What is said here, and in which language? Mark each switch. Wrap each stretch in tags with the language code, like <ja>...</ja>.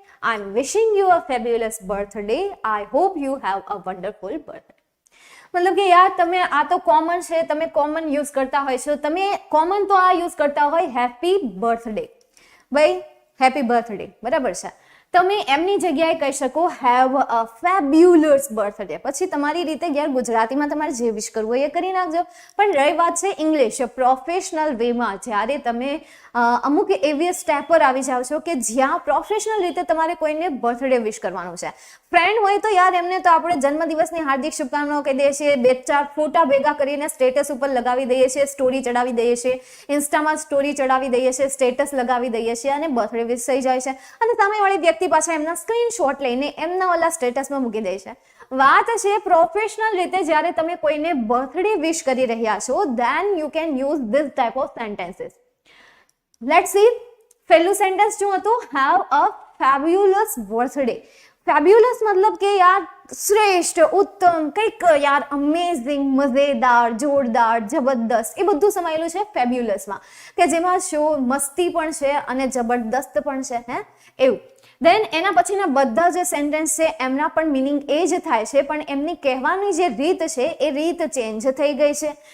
<en>I'm wishing you a fabulous birthday. I hope you have a wonderful birthday.</en> <gu>મતલબ કે યાર તમે આ તો કોમન છે, તમે કોમન યુઝ કરતા હોય છો. તમે કોમન તો આ યુઝ કરતા હોય હેપી બર્થડે. ભાઈ હેપી બર્થડે બરાબર છે. તમે એમની જગ્યાએ કહી શકો હેવ અ ફેબ્યુલસ બર્થડે. પછી તમારી રીતે યાર ગુજરાતીમાં તમારે જે વિશ કરવું હોય એ કરી નાખજો. પણ રહી વાત છે ઇંગ્લિશ પ્રોફેશનલ વેમાં, જ્યારે તમે અમુક એવી સ્ટેપ પર આવી જાઓ છો કે જ્યાં પ્રોફેશનલ રીતે તમારે કોઈને બર્થડે વિશ કરવાનું છે. ફ્રેન્ડ હોય તો યાર એમને તો આપણે જન્મદિવસની હાર્દિક શુભકામનાઓ કહી દઈએ છીએ, 2-4 ફોટા ભેગા કરીને સ્ટેટસ ઉપર લગાવી દઈએ છીએ, સ્ટોરી ચડાવી દઈએ છીએ, ઇન્સ્ટામાં સ્ટોરી ચડાવી દઈએ છીએ, સ્ટેટસ લગાવી દઈએ છીએ અને બર્થડે વિશ થઈ જાય છે. અને સામેવાળી વ્યક્તિ પાછા એમના સ્ક્રીનશોટ લઈને એમના ઓલા સ્ટેટસમાં મૂકી દે છે. વાત છે પ્રોફેશનલ રીતે જ્યારે તમે કોઈને બર્થડે વિશ કરી રહ્યા છો,</gu> <en>then you can use this type of sentences. Let's see.</en> <gu>પહેલું સેન્ટેન્સ શું હતું?</gu> <en>have a fabulous birthday.</en> <gu>Fabulous મતલબ કે યાર શ્રેષ્ઠ, ઉત્તમ, કંઈક યાર અમેઝિંગ, મજેદાર, જોરદાર, જબરદસ્ત, એ બધું સમાયેલું છે ફેબ્યુલસમાં, કે જેમાં શો મસ્તી પણ છે અને જબરદસ્ત પણ છે. હે એવું. દેન એના પછીના બધા જે સેન્ટેન્સ છે એમના પણ મિનિંગ એ જ થાય છે, પણ એમની કહેવાની જે રીત છે એ રીત ચેન્જ થઈ ગઈ છે.</gu>